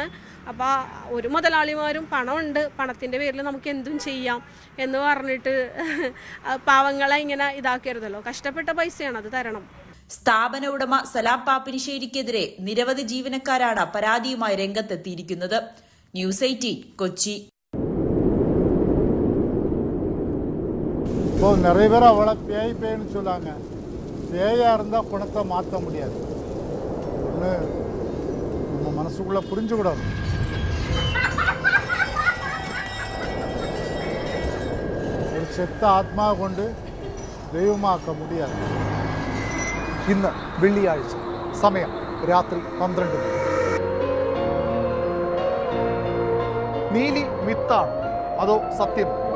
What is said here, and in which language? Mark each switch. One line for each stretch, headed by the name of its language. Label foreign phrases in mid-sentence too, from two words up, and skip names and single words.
Malayalam: അപ്പോൾ ഒരു മുതലാളിമാരും പണമുണ്ട്, പണത്തിൻ്റെ പേരിൽ നമുക്ക് എന്തും ചെയ്യാം എന്ന് പറഞ്ഞിട്ട് പാവങ്ങളെ ഇങ്ങനെ ഇതാക്കരുതല്ലോ. കഷ്ടപ്പെട്ട പൈസയാണ്, അത് തരണം. സ്ഥാപന ഉടമ സലാം പാപ്പിനിശ്ശേരിക്കെതിരെ നിരവധി ജീവനക്കാരാണ് പരാതിയുമായി രംഗത്തെത്തിയിരിക്കുന്നത്. ന്യൂസ് 18 കൊച്ചി.
Tamil: நிறைய பேர் அவளை பேய்ன்னு சொல்லாங்க. பேயாக இருந்தால் குணத்தை மாற்ற முடியாது. ஒன்று நம்ம மனசுக்குள்ளே புரிஞ்சுக்கூடாது.
Malayalam: ഒരു ചെത്ത ആത്മാവ് കൊണ്ട് ദൈവമാക്കാൻ മുടിയാതെ. ഇന്ന് വെള്ളിയാഴ്ച, സമയം രാത്രി 12. നീലി മിത്താണ് അതോ സത്യം?